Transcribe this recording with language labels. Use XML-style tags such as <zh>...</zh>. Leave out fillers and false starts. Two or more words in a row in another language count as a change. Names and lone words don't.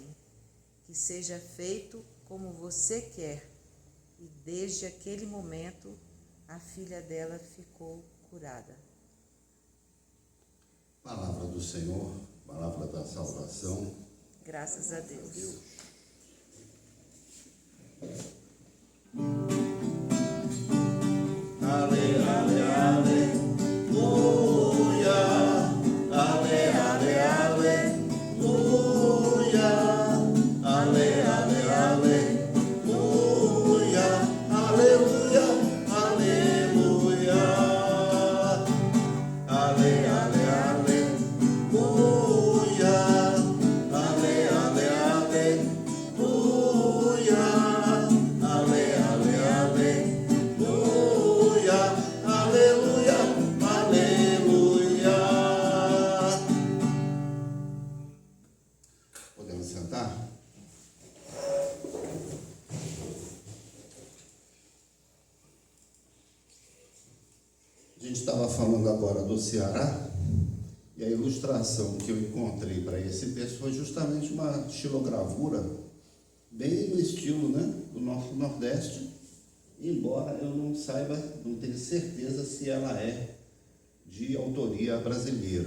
<pt>Que seja feito como você quer. E desde aquele momento a filha dela ficou curada. Palavra do Senhor, palavra da salvação. Graças a Deus. Ale, ale, aleluia. Ale, ale, aleluia. Ale, ale, aleluia. Aleluia, aleluia. Ale, ale, aleluia. Ale, ale, aleluia. Ale, ale, aleluia. Aleluia, aleluia. Podemos sentar? A gente estava falando agora do Ceará, e a ilustração que eu encontrei para esse texto foi justamente uma xilogravura, bem no estilo, né, do nosso Nordeste, embora eu não saiba, não tenha certeza se ela é de autoria brasileira.</pt>